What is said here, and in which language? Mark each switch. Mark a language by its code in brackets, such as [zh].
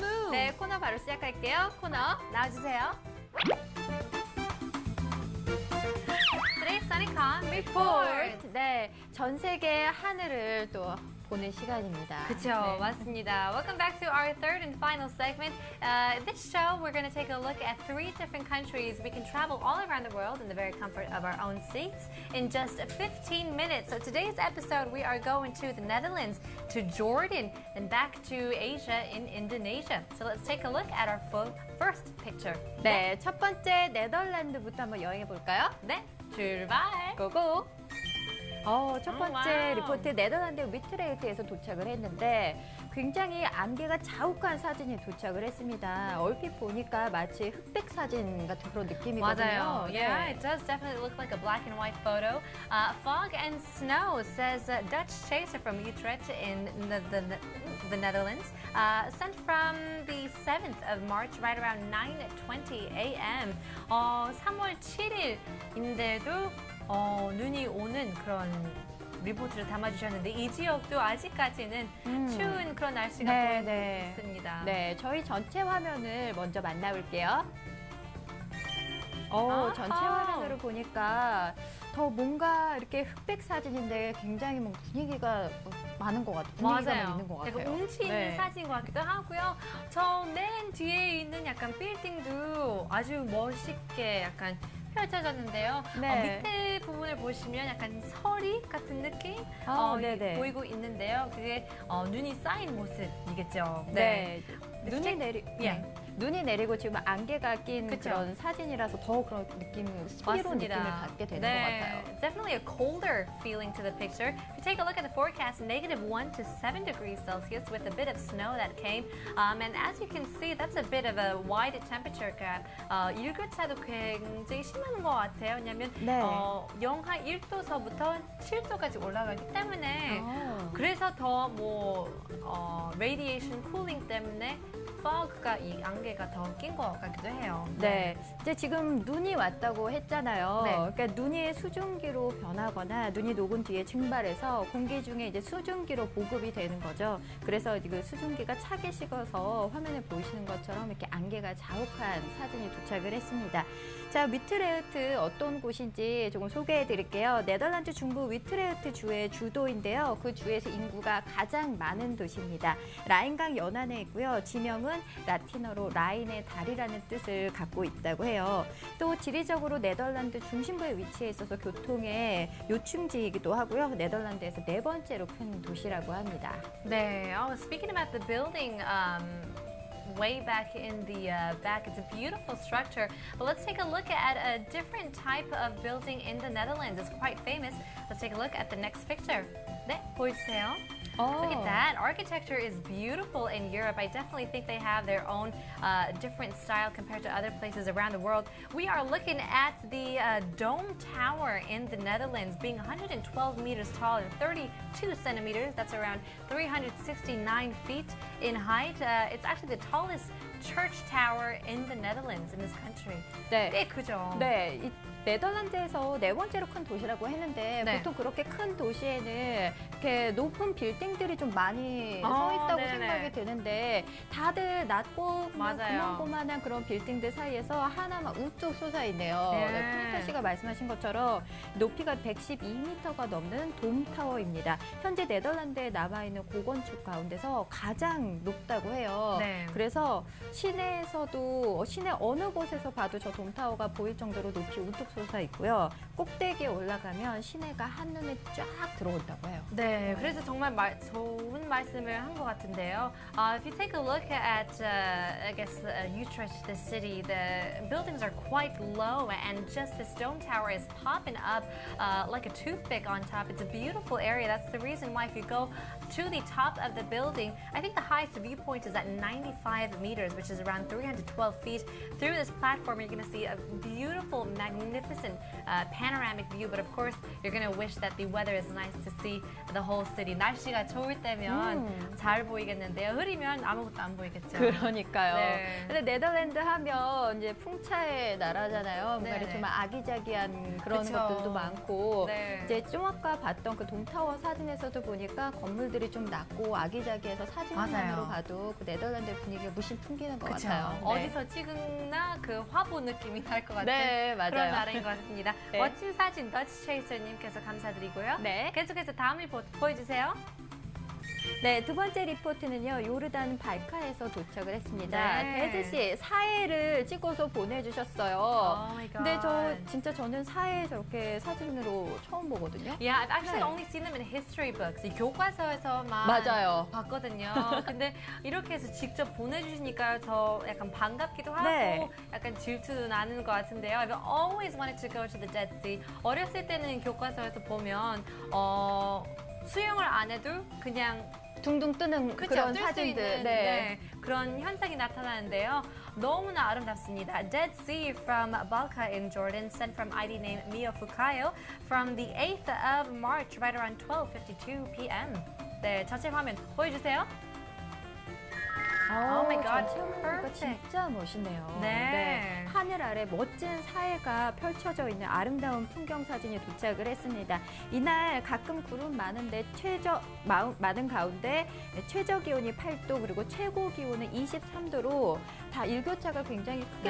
[ko] 네, 코너 바로 시작할게요. 코너 나와주세요. [en] Today's SunnyCon Report. [ko] 네, 전 세계 하늘을 또 보는 시간입니다. 그쵸, 네. 맞습니다. [en] Welcome back to our third and final segment. This show, we're going to take a look at 3 different countries. We can travel all around the world in the very comfort of our own seats in just 15 minutes. So today's episode, we are going to the Netherlands, to Jordan, and back to Asia in Indonesia. So let's take a look at our first picture. [ko] 네, 첫 번째 네덜란드부터 한번 여행해 볼까요? 네, 출발! 고고. 첫 번째 와우. 리포트 네덜란드 위트레이트에서 도착을 했는데 굉장히 안개가 자욱한 사진이 도착을 했습니다. 얼핏 보니까 마치 흑백 사진 같은 그런 느낌이거든요. 맞아요. [en] Yeah, [ko] 네. [en] it does definitely look like a black and white photo. Fog and snow, says Dutch chaser from Utrecht in the Netherlands. Sent from the 7th of March, right around 9:20 a.m. [ko] 3월 7일인데도 눈이 오는 그런 리포트를 담아주셨는데 이 지역도 아직까지는 추운 그런 날씨가 네, 보이고 네. 있습니다. 네, 저희 전체 화면을 먼저 만나볼게요. 아하. 전체 화면으로 보니까 더 뭔가 이렇게 흑백 사진인데 굉장히 뭐 분위기가 많은 것 같아요. 분위기가 맞아요. 있는 것 같아요. 약간 운치 있는 네. 사진 것 같기도 하고요. 저 맨 뒤에 있는 약간 빌딩도 아주 멋있게 약간 펼쳐졌는데요. 네. 밑에 부분을 보시면 약간 서리 같은 느낌 네네. 보이고 있는데요. 그게 눈이 쌓인 모습이겠죠. 네. 예. 눈이 내리고 지금 안개가 낀 그쵸. 그런 사진이라서 더 그런 느낌, 스피로 느낌을 갖게 되는 것 같아요. [en] Definitely a colder feeling to the picture. If you take a look at the forecast, -1 to 7 degrees Celsius with a bit of snow that came. And as you can see, that's a bit of a wide temperature gap. [ko] 일교차도 굉장히 심한 것 같아요. 왜냐하면 네. 영하 1도서부터 7도까지 올라가기 때문에 아. 그래서 더 radiation cooling 때문에 fog가 이 안개가 더 낀 것 같기도 해요. 네, 이제 지금 눈이 왔다고 했잖아요. 네. 그러니까 눈이 수증기로 변하거나 눈이 녹은 뒤에 증발해서 공기 중에 이제 수증기로 보급이 되는 거죠. 그래서 그 수증기가 차게 식어서 화면에 보이시는 것처럼 이렇게 안개가 자욱한 사진이 도착을 했습니다. 자, 위트레흐트 어떤 곳인지 조금 소개해 드릴게요. 네덜란드 중부 위트레흐트 주의 주도인데요. 그 주에서 인구가 가장 많은 도시입니다. 라인강 연안에 있고요. 지명은 라틴어로 라인의 다리라는 뜻을 갖고 있다고 해요. 또 지리적으로 네덜란드 중심부에 위치해 있어서 교통의 요충지이기도 하고요. 네덜란드에서 4번째로 큰 도시라고 합니다. 네. [en] Speaking about the building, way back in the back, it's a beautiful structure. But let's take a look at a different type of building in the Netherlands. It's quite famous. Let's take a look at the next picture. [ko] 네, 보여주세요. [en] Look at that. Architecture is beautiful in Europe. I definitely think they have their own different style compared to other places around the world. We are looking at the Dome Tower in the Netherlands, being 112 meters tall and 32 centimeters. That's around 369 feet in height. It's actually the tallest church tower in the Netherlands, in this country. [ko] 네. 꽤 크죠? 네, 이 네덜란드에서 4번째로 큰 도시라고 했는데 네. 보통 그렇게 큰 도시에는 이렇게 높은 빌딩들이 좀 많이 아, 서 있다고 네네. 생각이 드는데 다들 낮고 맞아요. 고만고만한 그런 빌딩들 사이에서 하나만 우뚝 솟아 있네요. 네. 네, 푸니타 씨가 말씀하신 것처럼 높이가 112m가 넘는 돔타워입니다. 현재 네덜란드에 남아있는 고건축 가운데서 가장 높다고 해요. 네. 그래서 시내에서도 시내 어느 곳에서 봐도 저 돔타워가 보일 정도로 높이 우뚝 솟아 있고요. 꼭대기에 올라가면 시내가 한눈에 쫙 들어온다고 해요. 네, 그래서 정말 좋은 말씀을 한 것 같은데요. [en] If you take a look at, I guess, Utrecht, the city, the buildings are quite low, and just this dome tower is popping up like a toothpick on top. It's a beautiful area. That's the reason why if you go to the top of the building, I think the highest viewpoint is at 95 meters, which is around 312 feet. Through this platform, you're going to see a beautiful, magnificent panoramic view. But of course, you're going to wish that the weather is nice to see the whole city. [ko] 날씨가 날씨가 좋을 때면 잘 보이겠는데요. 흐리면 아무것도 안 보이겠죠. 그러니까요. 네. 근데 네덜란드 하면 이제 풍차의 나라잖아요. 뭔가 네네. 좀 아기자기한 그런 그쵸. 것들도 많고 네. 이제 좀 아까 봤던 그 돔타워 사진에서도 보니까 건물들이 좀 낮고 아기자기해서 사진만으로 맞아요. 봐도 그 네덜란드 분위기가 물씬 풍기는 것 그쵸. 같아요. 네. 어디서 찍은나 그 화보 느낌이 날 것 같은 네, 맞아요. 그런 나라인 것 같습니다. 네. 멋진 사진 더치 체이서님께서 감사드리고요. 네. 계속해서 다음 리포트 보여주세요. 네, 두 번째 리포트는요. 요르단 발카에서 도착을 했습니다. 네. 대지 씨, 사해를 찍어서 보내주셨어요. [en] Oh my [ko] 근데 [en] God. [ko] 진짜 저는 사해 저렇게 사진으로 처음 보거든요. [en] Yeah, I've actually [ko] 네. [en] only seen them in history books. [ko] 이 교과서에서만 맞아요. 봤거든요. 근데 이렇게 해서 직접 보내주시니까 더 약간 반갑기도 하고 네. 약간 질투도 나는 것 같은데요. [en] I've always wanted to go to the Dead Sea. [ko] 어렸을 때는 교과서에서 보면 수영을 안 해도 그냥 둥둥 뜨는 그쵸, 그런 뜰수 사진들. 있는, 네, 그런 현상이 나타나는데요. 너무나 아름답습니다. [en] Dead Sea from Balka in Jordan, sent from ID name Mio Fukayo from the 8th of March, right around 12:52 p.m. [ko] 네, 자체 화면 보여주세요. [en] Oh my God, [ko] 체험해보니까 [en] perfect. [ko] 진짜 멋있네요. 네. 하늘 아래 멋진 사해가 펼쳐져 있는 아름다운 풍경 사진이 도착을 했습니다. 이날 가끔 구름 많은데 많은 가운데 최저 기온이 8도 그리고 최고 기온은 23도로 다 일교차가 굉장히 크게